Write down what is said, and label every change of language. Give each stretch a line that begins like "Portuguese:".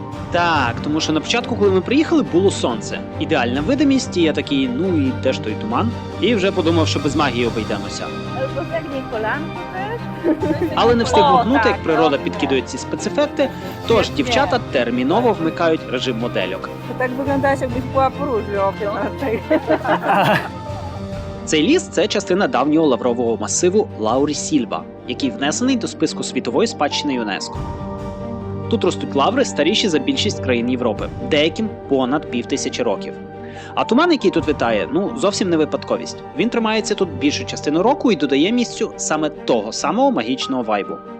Ukrainian: Так, тому що на початку, коли ми приїхали, було сонце. Ідеальна видимість, і я такий, ну і де ж той туман? І вже подумав, що без магії обійдемося. Але не встиг гукнути, як природа підкидує ці спецефекти, тож дівчата терміново вмикають режим модельок.
Polish: To tak wyglądałaś, jakbyś była po róży o 15.
Ukrainian: Цей ліс – це частина давнього лаврового масиву Лаурі Сільва, який внесений до списку світової спадщини ЮНЕСКО. Тут ростуть лаври старіші за більшість країн Європи, деяким понад 5000 років. А туман, який тут витає, зовсім не випадковість. Він тримається тут більшу частину року і додає місцю саме того самого магічного вайбу.